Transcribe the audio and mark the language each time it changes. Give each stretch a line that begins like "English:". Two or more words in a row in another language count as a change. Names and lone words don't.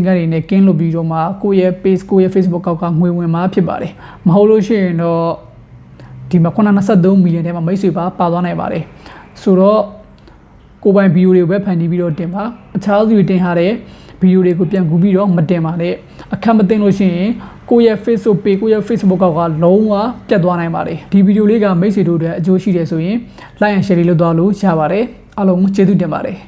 Burmese: ကန်တွေနဲ့ကင်းလို့ပြီးတော့မှကိုယ့်ရဲ့ page ကိုယ့်ရဲ့ Facebook ကောက်ကငွေဝင်မှာဖြစ်ပါတယ်မဟုတ်လို့ရှိရင်တော့ဒီမှာ93 million ထဲမှာမိတ်ဆွေပါသွားနိုင်ပါတယ်ဆိုတော့ကိုပိုင်ဗီဒီယိုတွေပဲဖန်တီးပြီးတော့တင်ပါအခြားသူတွေတင်ထားတဲ့ဗီဒီယိုတွေကိုပြန်ကူပြီးတော့မတင်ပါနဲ့အခက်မသိလို့ရှိရင်ကိုယ့်ရဲ့ Facebook page ကိုယ့်ရဲ့ Facebook ကောက်ကလုံးဝပြတ်သွားနိုင်ပါတယ်ဒီဗီဒီယိုလေးကမိတ်ဆွေတို့အတွက်အကျိုးရှိတယ်ဆိုရင်
English: like and share
Burmese: လေးလုပ်သွားလို့ရပါတယ်အားလုံးကျေးဇူးတင်ပါတယ်